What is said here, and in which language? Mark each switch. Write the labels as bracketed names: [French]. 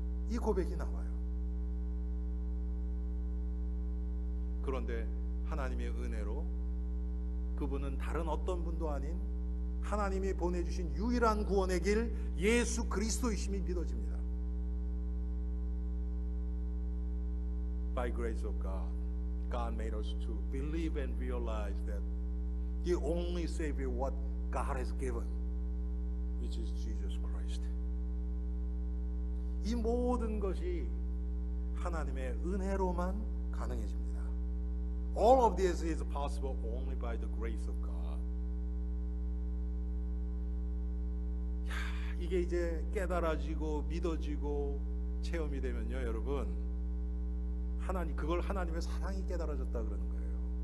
[Korean] 이 고백이 나와요. 그런데 하나님의 은혜로 그분은 다른 어떤 분도 아닌 하나님이 보내주신 유일한 구원의 길 예수 그리스도이심이 믿어집니다. [English] By grace of God, God made us to believe and realize that the only Savior what God has given, which is Jesus Christ. [Korean] 이 모든 것이 하나님의 은혜로만 가능해집니다. [English] All of this is possible only by the grace of God. [Korean] 이게 이제 깨달아지고 믿어지고 체험이 되면요, 여러분. 그걸 하나님의 사랑이 깨달아졌다 그러는 거예요.